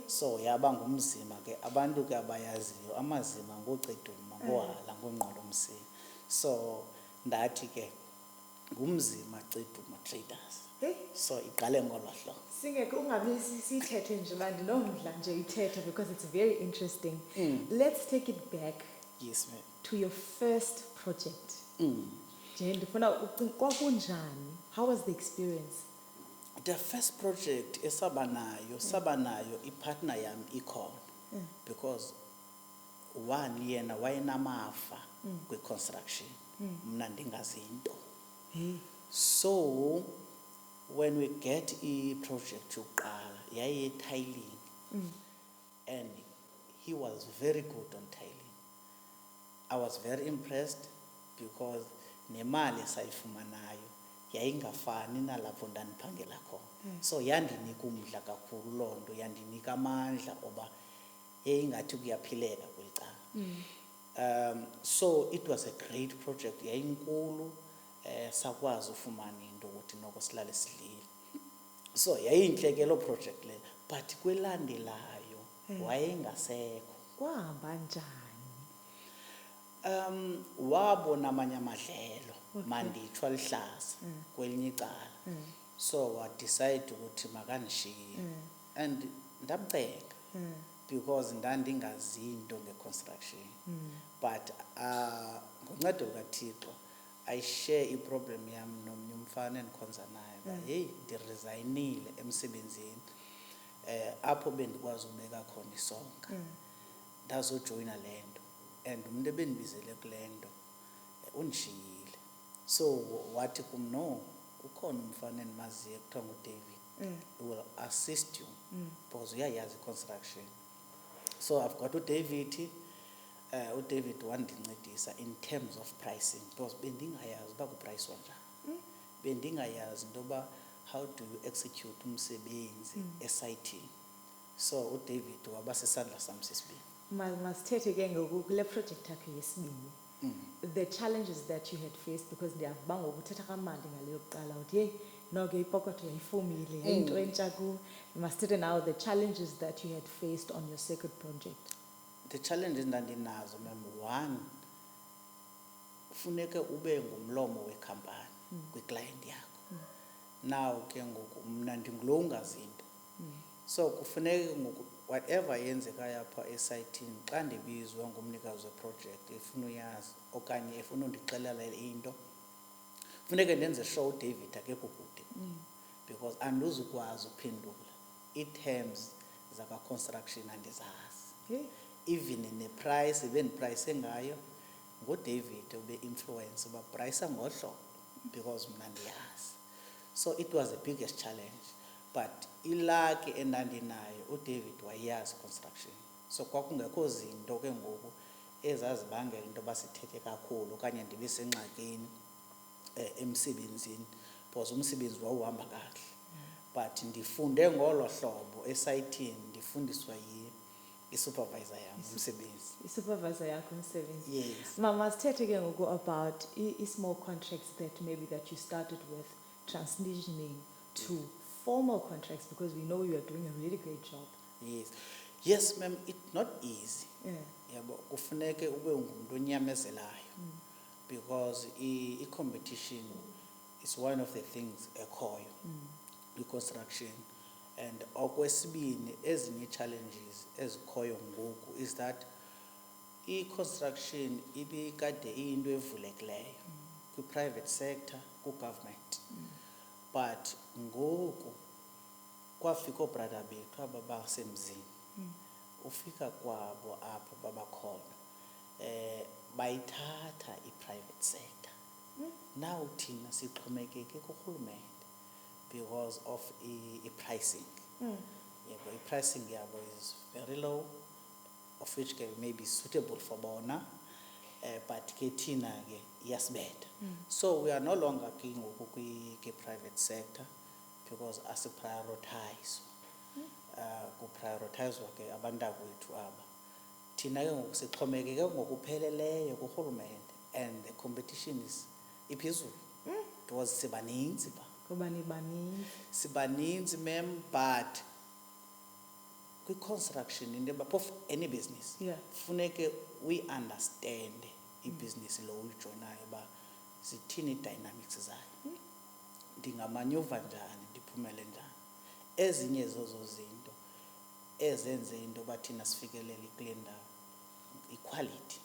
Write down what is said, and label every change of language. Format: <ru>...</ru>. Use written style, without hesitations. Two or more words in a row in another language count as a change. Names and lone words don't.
<xh>So yaba ngumzima ke abantu ke abayaziyo amazima ngoCeduma ngohala ngoNqolomsila. So ndathi ke ngumzima Ceduma Traders. Hey. So iqale ngolo hlobo. Singeke ungabe sithethe nje manje nomdla nje ithethe</xh> <en>because it's very interesting. Let's take it back. Yes ma'am. To your first project.</en> <xh>Nje ndifuna kwakunjani?</xh> <en>How was the experience? The first project</en> <xh>sabanayo ipartner yam ikhona.</xh> <en>Because one</en> <xh>yena wayenamafa kwi-construction. Mna ndingazinto.</xh> <en>So when we get a project</en> <xh>yokuqala yaye</xh> <en>tiling. And he was very good on tiling. I was very impressed because</en> <xh>nemali sayifumanayo yayingafani nalapho ndaniphangela khona. So yandinika umdla kakhulu lonto, yandinika amandla oba yayingathi kuyaphileka kweli.</xh> <en>So it was a great project,</en> <xh>yayinkulu. Sakwazi ufumana into ukuthi noko silale sidlile. So yayinhle ke lo project le, but kwelandelayo wayengasekho. Kwahamba njani? Wabona amanye amadlelo manditshwa lihlaza kwelinye icala. So wa decide ukuthi makandishiye. And ndamceka because ndandingazinto nge-construction. But ngoncedo lukaThixo</xh> <en>I share</en> <xh>i-problem yam nomnye umfana endikhonza naye. Hey, ndiresignile emsebenzini. Apho bendikwazi ubeka khona isonka. Ndazojoyina le nto. And umuntu ebendibizele kule nto undishiyile. So wathi kum no, ukhona umfana endimaziyo ekuthiwa nguDavid.</xh> <en>He will assist you because uyayazi construction. So I've got</en> <xh>uDavid. uDavid wandincedisa</xh> <en>in terms of pricing because</en> <xh>bendingayazi uba kupricwa njani. Bendingayazi intoba</xh> <en>how do you execute</en> <xh>umsebenzi esayithini. So uDavid waba sisandla sam sesibini. Masithethe ke ngoku kule project yakho yesibini.</xh> <en>The challenges that you had faced</en> <xh>because ndiyavanga ukuthetha kamandi ngaleyo kuqala uthi hey no ke ipokotho yayifumile yayinto entsha ku.</xh> <en>Masithethe now the challenges that you had faced on your second project. The challenges ndandinazo ma'am, one,</en> <xh>funeke ube ngumlomo wekhampani kwiclient yakho. Now ke ngoku mna ndingulo ungazinto. So kufuneka ngoku whatever yenzekayo apha esayithini xa ndibizwa ngumnikazi weproject efuna uyazi okanye efuna undixelela into, funeke ndenze show David akekho kude because andizukwazi uphendula ii-terms zakwa-construction andizazi. Even neprice ebendiprayise ngayo nguDavid ube-influence uba prayisa ngohlobo because mna ndiyazi.</xh> <en>So it was the biggest challenge, but</en> <xh>ilaki endandinayo uDavid wayazi</xh> <en>construction.</en> <xh>So kwakungekho zinto ke ngoku ezazibangela into yoba sithethe kakhulu okanye ndibe sengxakini emsebenzini because umsebenzi wawuhamba kakuhle. But ndifunde ngolo hlobo esayithini ndifundiswa i-supervisor yam umsebenzi. I-supervisor yakho umsebenzi.</xh> <en>Yes.</en> <xh>Mama, sithethe ke ngoku</xh> <en>about i-small contracts that maybe that you started with transitioning to formal contracts because we know you are doing a really great job. Yes. Yes, ma'am, it's not easy. Yeah.</en> <xh>Yabo kufuneke ube ngumuntu onyamezelayo because</xh> <en>i-competition is one of the things</en> <xh>ekhoyo i-construction. And okwesibini ezinye challenges ezikhoyo ngoku</xh> <en>is that</en> <xh>i-construction ibikade iyinto evulekileyo kwi-private sector, ku-government. But ngoku kwafika obrother bethu aba basemzini ufika kwabo apho babakhona bayithatha i-private sector. Now thina sixhomekeke kurhulumente</xh> <en>because of i-pricing. Yebo, i-pricing yabo is very low, of which may be suitable for bona, but</en> <xh>ke thina ke iyasibetha.</xh> <en>So we are no longer</en> <xh>ngoku kwi-private</xh> <en>sector because asiprioritize.</en> <xh>Kuprioritizwa ke abantakwethu aba. Thina ke ngoku sixhomekeke ngokupheleleyo kurhulumente</xh> <en>and the competition is</en> <xh>iphezulu. Because sibaninzi ba. Kuba nibaninzi.</xh> <en>Sibaninzi ma'am, but</en> <xh>kwi-construction into</xh> <en>of any business. Yeah.</en> <xh>Funeke</xh> <en>we understand</en> <xh>i-business lo uyijoinayo ba zithini dynamics zayo. Ndingamanyuva njani ndiphumele njani. Ezinye zozo zinto ezenze into bathina sifikelele kule ndawo equality.</xh>